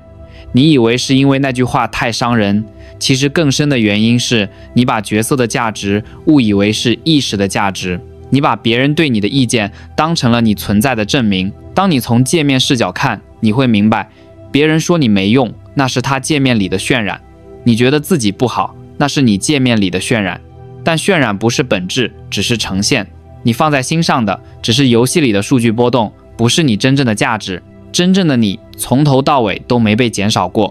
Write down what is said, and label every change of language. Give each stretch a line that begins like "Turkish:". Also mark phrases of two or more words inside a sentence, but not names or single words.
Chinese: 你以為是因為那句話太傷人，其實更深的原因是你把角色的價值誤以為是意識的價值。你把別人對你的意見當成了你存在的證明。當你從界面視角看，你會明白，別人說你沒用，那是他界面裡的渲染；你覺得自己不好，那是你界面裡的渲染。但渲染不是本質，只是呈現。你放在心上的只是遊戲裡的數據波動，不是你真正的價值。真正的你從頭到尾都沒被減少過。